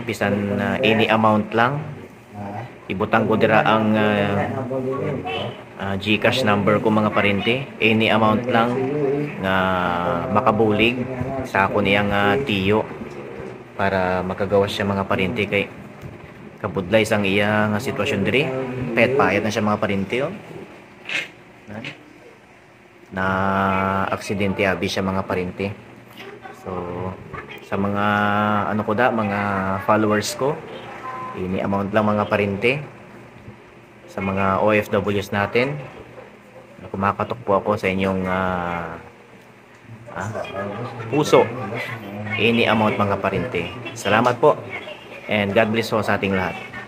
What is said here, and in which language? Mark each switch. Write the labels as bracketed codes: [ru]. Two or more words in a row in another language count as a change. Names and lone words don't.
[hil] Bisan [en] any amount [hil] lang ibutang ko dira ang GCash number ko mga parente [en] any amount [hil] lang nga makabulig sa ako niyang tiyo para makagawas siya mga parente kay kabudlay sang iya nga sitwasyon diri payat na siya mga parente oh. Na aksidente abi siya mga parente. So sa mga ano ko da mga followers ko ini amount lang mga parente sa mga OFWs [tl] natin kumakatok po ako sa inyong puso [hil] ini amount mga parente. [tl] Salamat po [en] and God bless [tl] po sa ating lahat.